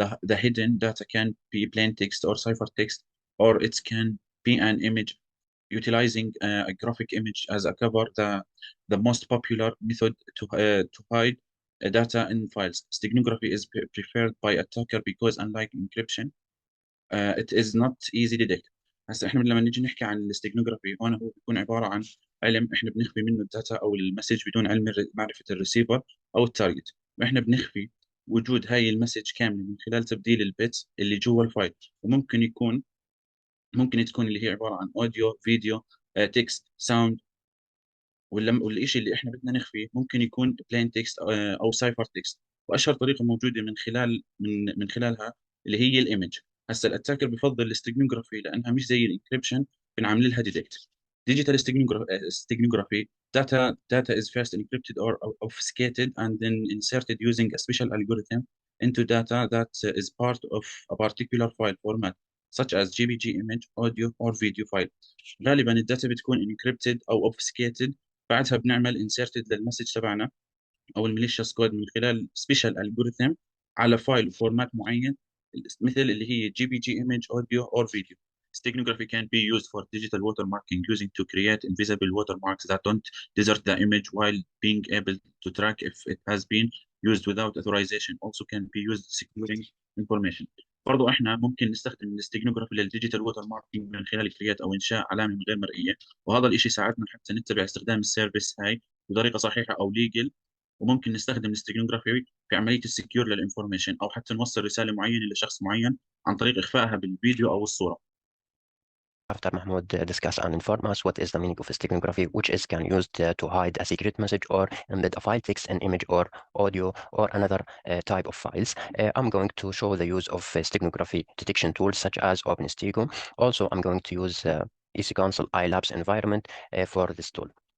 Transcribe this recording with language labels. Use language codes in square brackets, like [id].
[en] The hidden data can be plain text or ciphertext, or it can be an image. Utilizing a graphic image as a cover, the most popular method to hide data in files. Steganography is preferred by attacker because unlike encryption, it is not easy detect. [ar] هسه احنا لما نيجي نحكي عن الاستجنوغرافي هون هو بيكون عباره عن علم احنا بنخفي منه الداتا او المسج بدون علم معرفه الريسيفر او التارجت، واحنا بنخفي وجود هاي المسج كامله من خلال تبديل البيتس اللي جوا الفايل، وممكن يكون ممكن تكون اللي هي عباره عن اوديو، فيديو، تكست، ساوند، والشيء اللي احنا بدنا نخفيه ممكن يكون بلين تكست او سايفر تكست. واشهر طريقه موجوده من خلالها اللي هي الايمج. هسه الاتاكر بفضل الاستجنوغرافي لانها مش زي الانكريبشن، بنعمل لها ديتكت. [en] digital steganography data is first encrypted or obfuscated and then inserted using a special algorithm into data that is part of a particular file format such as JPG image, audio or video file. [ar] غالبا الداتا بتكون encrypted او obfuscated، بعدها بنعمل inserted للمسج تبعنا او الميليشيس كود من خلال سبيشال الجوريثم على فايل وفورمات معين، مثل اللي هي [en] JPG image, audio or video. Steganography can be used for digital watermarking using to create invisible watermarks that don't desert the image while being able to track if it has been used without authorization. Also can be used securing information. [ar] برضو احنا ممكن نستخدم الاستجنوغرافي للديجيتال ووتر ماركينج من خلال كريات او انشاء علامه غير مرئيه، وهذا الشيء ساعدنا حتى نتبع استخدام السيرفيس هاي بطريقه صحيحه او ليجل. وممكن نستخدم الاستجنوغرافي في عمليه السكيور للانفورميشن او حتى نوصل رساله معينه لشخص معين عن طريق اخفائها بالفيديو او الصوره. [en] After Mahmoud discuss and inform us what is the meaning of steganography, which is can used to hide a secret message or embed a file text, an image or audio or another type of files. I'm going to show the use of steganography detection tools such as OpenStego. Also, I'm going to use EasyConsole iLabs environment for this tool.